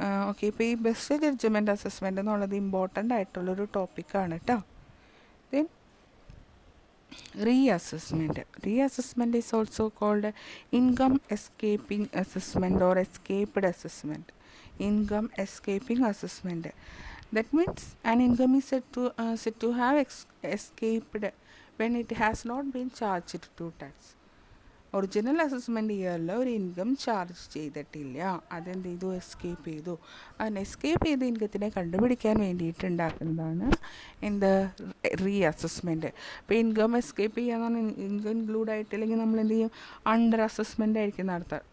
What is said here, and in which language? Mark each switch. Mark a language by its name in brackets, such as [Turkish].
[Malayalam] Okay, ഇപ്പോൾ ഈ best judgement assessment എന്നുള്ളത് ഇമ്പോർട്ടൻ്റ് ആയിട്ടുള്ളൊരു ടോപ്പിക്കാണ് കേട്ടോ. [English] Then reassessment is also called income escaping assessment or escaped assessment. income escaping assessment. That means an income is said to have escaped when it has not been charged to tax. [Malayalam] Original assessment ഇയറിൽ ഒരു income charge ചെയ്തിട്ടില്ല, അതെന്ത് ചെയ്തു, escape ചെയ്തു. അതിന് escape ചെയ്ത ഇൻകത്തിനെ കണ്ടുപിടിക്കാൻ വേണ്ടിയിട്ടുണ്ടാക്കുന്നതാണ് എന്ത്, റീ അസസ്മെൻറ്റ്. ഇപ്പോൾ ഇൻകം എസ്കേപ്പ് ചെയ്യാന്ന് പറഞ്ഞാൽ ഇൻകം ഇൻക്ലൂഡ് ആയിട്ടില്ലെങ്കിൽ നമ്മൾ എന്ത് ചെയ്യും, അണ്ടർ അസസ്മെൻ്റ് ആയിരിക്കും നടത്തുക.